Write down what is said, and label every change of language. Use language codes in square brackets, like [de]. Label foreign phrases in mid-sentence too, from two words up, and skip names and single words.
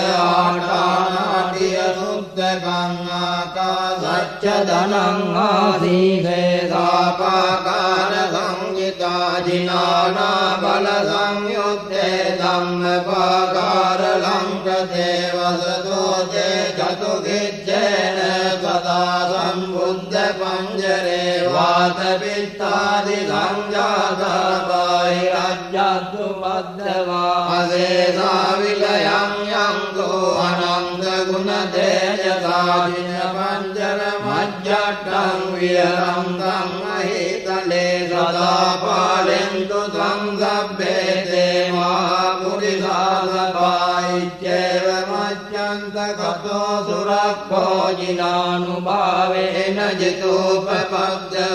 [pi] ආඨානාටිය සුද්ධකං ආකාසච්ච ධනං ආදීසේ සාපාකාර සංගිතා ජිනානා බල සංයුත්තේ ධම්මපාකාර ලංකතේ වසතෝ තේ චතුගිච්ඡේන සදා සම්බුද්ධ පංජරේ වාත පිත්තාදි සංජාතා බාහිරජ්ජතු පද්දවා අසේසා විලයං යං ගෝ අනන්ත ගුණ තේජසා දින පංජර मज्जट्टं विहरन्तं महितले सदा पालयन्तु त्वं सभ्ये ते महापुरुषासपायित्येव मज्जन्तगतो सुरक्षो जिनानुभावेन जितोपपद्यो